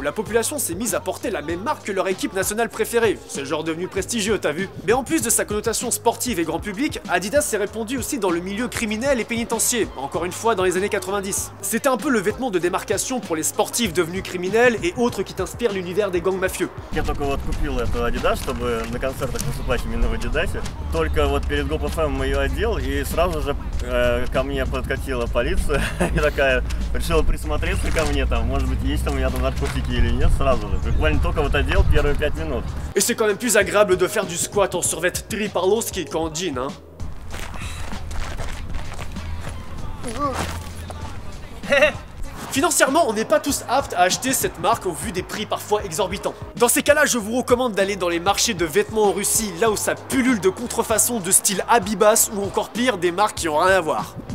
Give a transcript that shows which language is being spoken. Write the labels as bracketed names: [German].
[French] La population s'est mise à porter la même marque que leur équipe nationale préférée. C'est genre devenu prestigieux, t'as vu? Mais en plus de sa connotation sportive et grand public, Adidas s'est répandu aussi dans le milieu criminel et pénitentiaire, encore une fois dans les années 90. C'était un peu le vêtement de démarcation pour les sportifs devenus criminels et autres qui t'inspirent l'univers des gangs mafieux. [Russian] Я только вот купил эту Adidas, чтобы на концертах выступать именно в Адидасе. Только вот перед GoPFM ее одел, и сразу же ко мне подкатила полиция и такая решила присмотреться ко мне, там, может быть, есть там у меня там наркотики или нет, сразу же. Буквально только вот одел первые 5 минут. [French] Et c'est quand même plus agréable de faire du squat en survêt Triparlowski qu'en jean, hein. Financièrement, on n'est pas tous aptes à acheter cette marque au vu des prix parfois exorbitants. Dans ces cas-là, je vous recommande d'aller dans les marchés de vêtements en Russie, là où ça pullule de contrefaçons de style Abibas ou encore pire, des marques qui ont rien à voir.